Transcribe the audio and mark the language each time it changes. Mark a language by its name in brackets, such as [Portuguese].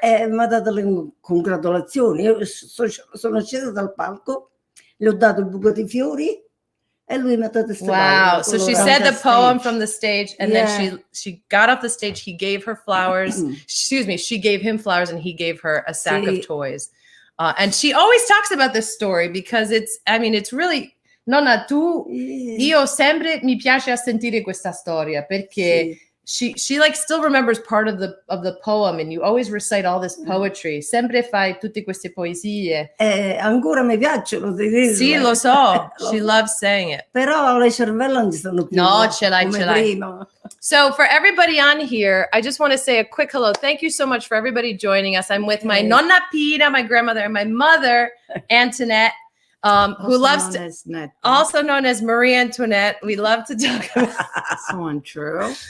[Italian] Mi ha dato le congratulazioni. Io sono scesa dal palco, le ho dato il buco di fiori e lui mi ha dato queste Wow. [English] So she said the poem from the stage, and then she got off the stage. He gave her flowers. Excuse me. She gave him flowers, and he gave her a sack of toys. And she always talks about this story because it's really... Nonna, [Italian] io sempre mi piace a sentire questa storia perché [English] she like still remembers part of the poem, and you always recite all this poetry. [Italian] Sempre fai tutte queste poesie. Ancora mi piacciono. Sì, lo so. [English] She loves saying it. [Italian] Però le cervella non ci sono più. No, ce l'hai. [English] So for everybody on here, I just want to say a quick hello. Thank you so much for everybody joining us. I'm with my Nonna Pina, my grandmother, and my mother, Antoinette. Who loves also known as Marie Antoinette. We love to talk about so untrue.